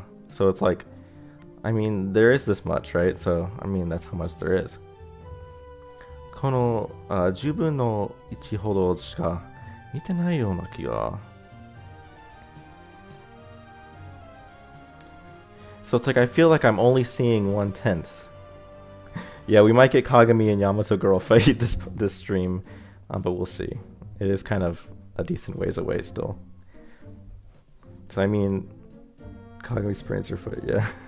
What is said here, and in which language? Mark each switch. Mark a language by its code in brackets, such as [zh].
[en] So it's like, I mean, there is this much, right? So, I mean, that's how much there is. [ja] この10分の1ほどしか見てないような気が. [en] So it's like I feel like I'm only seeing 1/10. Yeah, we might get Kagami and Yamato girl fight this stream, but we'll see. It is kind of a decent ways away still. So I mean, Kagami sprains her foot, yeah.